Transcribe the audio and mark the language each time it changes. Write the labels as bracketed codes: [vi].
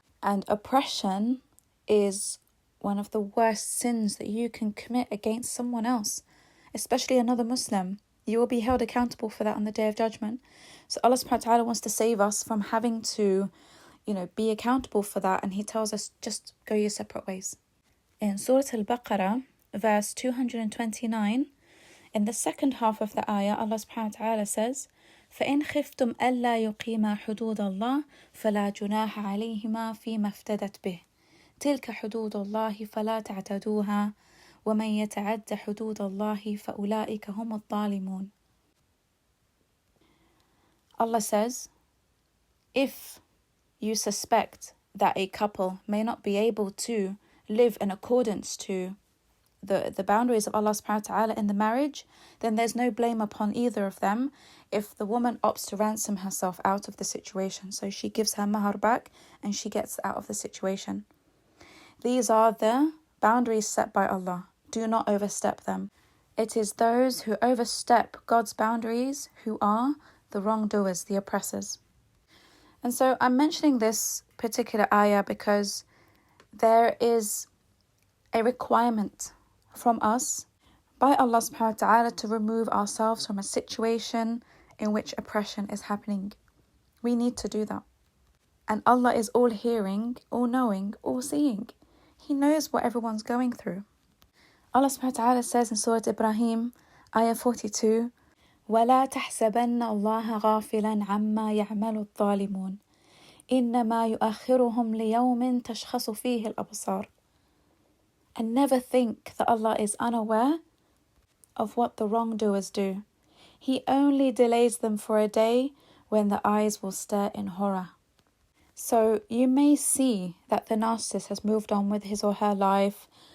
[en] And oppression is one of the worst sins that you can commit against someone else, especially another Muslim. You will be held accountable for that on the Day of Judgment. So Allah subhanahu wa ta'ala wants to save us from having to be accountable for that, and He tells us just go your separate ways. In Surah Al-Baqarah, verse 229, in the second half of the ayah, Allah subhanahu wa ta'ala says, [ar] فَإِنْ خِفْتُمْ أَلَّا يُقِيمَا حُدُودَ اللَّهِ فَلَا جُنَاحَ عَلَيْهِمَا فِيمَا افْتَدَتْ بِهِ تِلْكَ حُدُودُ اللَّهِ فَلَا تَعْتَدُوهَا وَمَنْ يَتَعَدَّ حُدُودَ اللَّهِ فَأُولَئِكَ هُمُ الظَّالِمُونَ. [en] Allah says, if you suspect that a couple may not be able to live in accordance to the boundaries of Allah subhanahu wa ta'ala in the marriage, then there's no blame upon either of them if the woman opts to ransom herself out of the situation. So she gives her mahar back and she gets out of the situation. These are the boundaries set by Allah. Do not overstep them. It is those who overstep God's boundaries who are the wrongdoers, the oppressors. And so I'm mentioning this particular ayah because there is a requirement from us by Allah subhanahu wa ta'ala to remove ourselves from a situation in which oppression is happening. We need to do that. And Allah is all hearing, all knowing, all seeing. He knows what everyone's going through. Allah subhanahu wa ta'ala says in Surah Ibrahim, ayah 42, [ar] وَلَا تَحْسَبَنَّ اللَّهَ غَافِلًا عَمَّا يَعْمَلُ الظَّالِمُونَ إِنَّمَا يُؤَخِّرُهُمْ لِيَوْمٍ تَشْخَصُ فِيهِ الْأَبْصَارُ. [en] And never think that Allah is unaware of what the wrongdoers do. He only delays them for a day when the eyes will stare in horror. So you may see that the narcissist has moved on with his or her life.